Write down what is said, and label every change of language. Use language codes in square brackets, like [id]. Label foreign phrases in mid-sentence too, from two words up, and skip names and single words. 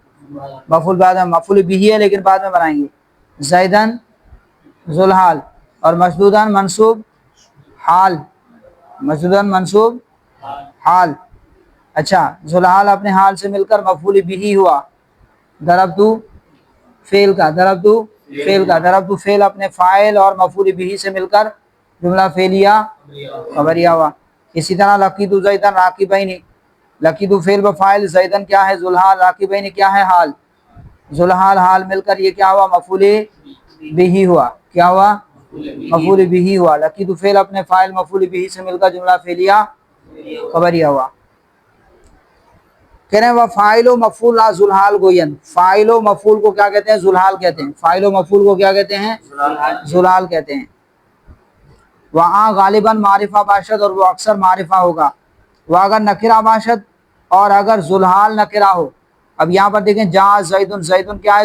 [ur] مفعول بعد میں، مفعول بھی ہے لیکن بعد میں بنائیں گے۔ زیداً ذوالحال اور مشدوداً منصوب حال، مشدوداً منصوب حال۔ اچھا ذوالحال اپنے حال سے مل کر مفعول بھی ہوا، ضربت فعل کا، ضربت فعل کا، ضربت فعل اپنے فاعل اور مفعول بھی سے مل کر جملہ فعلیہ خبریہ ہوا۔ اسی طرح [ar] لقیت زیداً راکبین، [ur] لقیت فعل بفاعل، زیداً کیا ہے؟ ذوالحال، راکبین کیا ہے؟ حال، ذوالحال حال مل کر یہ کیا ہوا؟ مفعول بھی ہوا، کیا ہوا؟ مفعول بھی ہوا۔ لقیت فعل اپنے فاعل مفعول بھی سے مل کر جملہ فعلیہ خبریہ ہوا۔ کہہ رہے ہیں [fa] فاعل و مفعول لا ذوالحال گوین، [ur] فاعل و مفعول کو کیا کہتے ہیں؟ ذوالحال کہتے ہیں، فاعل و مفعول کو کیا کہتے ہیں؟ ذوالحال کہتے ہیں۔ وہاں [fa] غالباً معرفہ باشد، [ur] اور وہ اکثر معرفہ ہوگا، وہ [fa] اگر نکرہ باشد، [ur] اور اگر ذوالحال نکرہ ہو۔ اب یہاں پر دیکھیں [ar] جا زیدن، [ur] زیدن کیا ہے؟